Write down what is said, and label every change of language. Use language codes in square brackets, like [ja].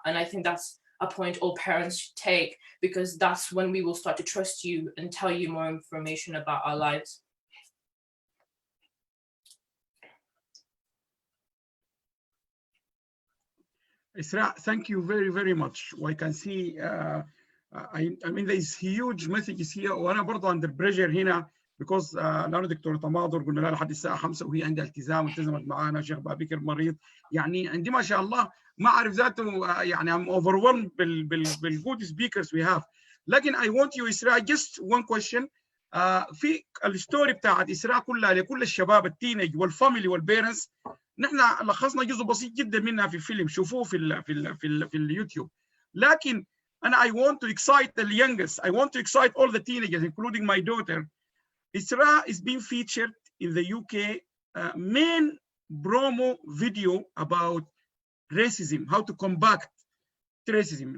[en] And I think that's a point all parents should take, because that's when we will start to trust you and tell you more information about our lives. Isra, thank you very, very much. I can see, I mean, there's huge messages here, [ar] وأنا برضه [en] under pressure [ar] هنا [en] because [ar] لأنه دكتورة تماضر قلنا لها لحد الساعة 5 وهي عندها التزام والتزمت معانا، شيخ بابكر مريض، يعني عندي ما شاء الله ما أعرف ذاته، يعني [en] I'm overwhelmed [ar] بال [en] good speakers we have. [ar] لكن [en] I want you إسراء just one question. [ar] في الستوري بتاعت إسراء كلها لكل الشباب التينيج والفاميلي والبيرنتس، نحن لخصنا جزء بسيط جدا منها في الفيلم، شوفوه في اليوتيوب. لكن أنا [en] I want to excite the youngest, I want to excite all the teenagers including my daughter. Isra is being featured in the UK main promo video about racism, how to combat racism.